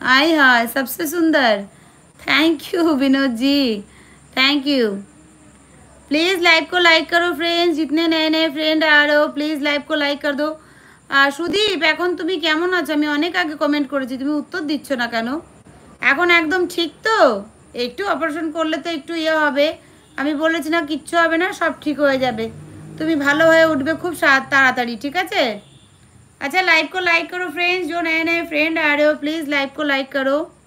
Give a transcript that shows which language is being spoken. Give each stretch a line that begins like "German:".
Hindi: आय हाय, सबसे सुंदर। Thank you Vinod ji, thank you. Please live को लाइक करो फ्रेंड्स, जितने नए नए फ्रेंड आ रहे हो प्लीज़ लाइव को लाइक कर दो।
Bangla: সুদীপ, এখন তুমি কেমন আছো? আমি অনেক আগে কমেন্ট করেছি, তুমি উত্তর দিচ্ছ না কেন? এখন একদম ঠিক তো? একটু অপারেশন করলে তো একটু ইয়ে হবে, আমি বলেছি না কিচ্ছু হবে না, সব ঠিক হয়ে যাবে, তুমি ভালো হয়ে উঠবে খুব তাড়াতাড়ি, ঠিক আছে?
Hindi: अच्छा, लाइव को लाइक करो फ्रेंड्स, जो नए नए फ्रेंड आ रहे हो प्लीज़ लाइव को लाइक करो।